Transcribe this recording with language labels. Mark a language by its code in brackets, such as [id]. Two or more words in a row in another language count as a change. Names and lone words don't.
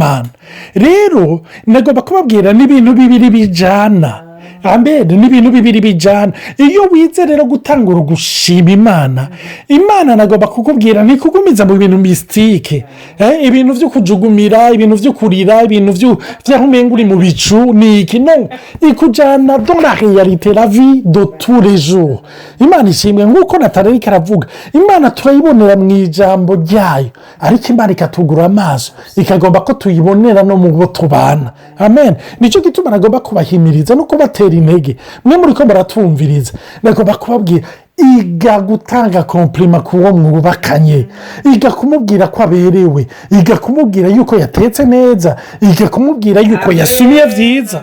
[rw] Rero nagomba kubabwira n'ibintu bibiri bijana amen ni ibintu bibiri bijyana. Iyo wize rero gutangura gushima imana nagomba kukubwira ntikugumiza mu bintu misitike, ibintu byo kujugumira, ibintu byo kurira, ibintu by'aho umenga uri mu bicu ni iki, no, ikujyana [fr] dans la réalité, la vie de tous les jours. [rw] Imana ishimwe nk'uko Nathalie aravuga, imana turayibonera mu ijambo ryayo, ariko imana ikatugura amaso ikagomba ko tuyibonera no mu bo tubana. Amen. Nicyo gituma nagomba kubahimiriza no kubatera intege, mwe muri ko muratumviriza, nagomba kubabwira iga gutanga komplima ku wo mwubakanye, iga kumubwira ko aberewe, iga kumubwira yuko yatetse neza, iga kumubwira yuko yasumiye byiza.